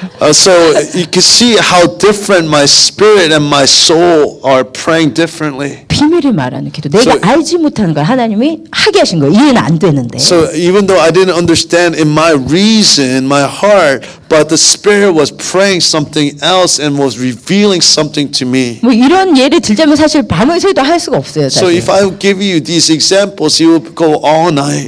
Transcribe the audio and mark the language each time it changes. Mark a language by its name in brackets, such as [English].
[English] So you can see how different my spirit and my soul are praying differently. [Korean] 비밀을 말하는 기도. 내가 [English] So- [Korean] 알지 못하는 걸 하나님이 하게 하신 거예요. 이해는 안 되는데. [English] So even though I didn't understand in my reason, my heart, but the Spirit was praying something else and was revealing something to me. [Korean] 뭐 이런 예를 들자면 사실 밤을 새도 할 수가 없어요. [English] So [Korean] 사실. [English] if I give you these examples, you will go all night.